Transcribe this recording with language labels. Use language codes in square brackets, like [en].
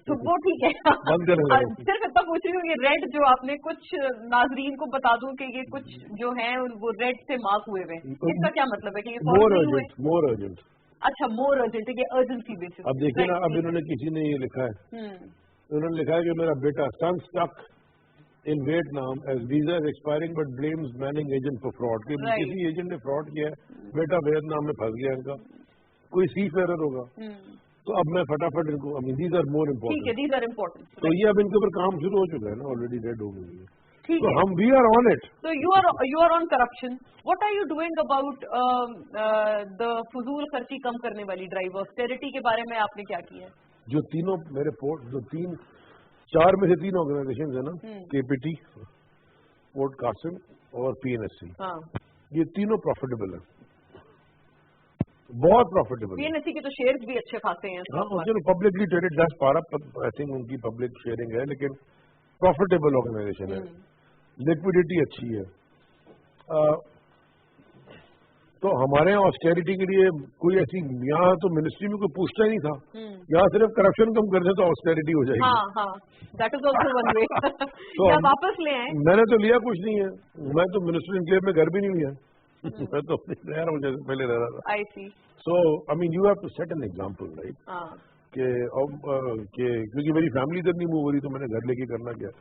[ur] تو وہ ٹھیک ہے, صرف اتنا پوچھ رہی ہوں, یہ ریڈ جو آپ نے کچھ ناظرین کو بتا دوں کہ یہ کچھ جو ہیں وہ ریڈ سے مارک ہوئے ہوئے, اس کا کیا مطلب ہے کہ یہ [en] More urgent. [ur] اچھا, [en] more urgent [ur] ہے, یہ ارجنسی بیسس. اب دیکھیں نا, اب انہوں نے کسی نے یہ لکھا ہے, انہوں نے لکھا ہے کہ میرا بیٹا [en] Son stuck in Vietnam as visa is expiring but blames manning agent for fraud. [ur] کہ کسی ایجنٹ نے fraud کیا ہے, بیٹا ویتنام میں پھنس گیا ان کا, کوئی سی فیرر ہوگا. تو اب میں فٹافٹ ان کو, [en] I mean these are more important. [ur] ٹھیک ہے, [en] these are important. [ur] تو یہ اب ان کے اوپر کام شروع ہو چکا ہے نا, [en] already red [ur] ہو گئی ہے. ٹھیک تو ہے, [en] ہم we are on it. So you are on corruption. What are you doing about the [ur] فضول خرچی کم کرنے والی ڈرائیو, austerity کے بارے میں آپ نے کیا کیا ہے؟ جو تینوں میرے جو چار میں سے تین آرگنائزیشن ہیں نا, کے پی ٹی, پورٹ قاسم اور پی این ایس سی, یہ تینوں پروفیٹیبل ہیں, بہت پروفیٹیبل. پی این ایس سی کے تو شیئرز بھی اچھے خاصے ہیں. ہاں, پبلکلی ٹریڈڈ دس پارا, آئی تھنک ان کی پبلک شیئرنگ ہے, لیکن پروفیٹیبل آرگنائزیشن ہے, لیکوڈیٹی اچھی ہے. تو ہمارے یہاں آسٹیریٹی کے لیے کوئی ایسی, یہاں تو منسٹری میں کوئی پوچھتا ہی نہیں تھا, یہاں صرف کرپشن کم کر دے تو آسٹیریٹی ہو جائے گی. [en] That is also one way. [ur] کیا واپس لے آئیں؟ میں نے تو لیا کچھ نہیں ہے, میں تو منسٹری انکلیو میں گھر بھی نہیں لیا, میں تو رہ رہا ہوں جیسے پہلے رہ رہا تھا. [en] I see. So I mean you have to set an example, right? [ur] کہ کیونکہ میری فیملی ادھر نہیں موو ہو رہی تو میں نے گھر لے کے کرنا کیا.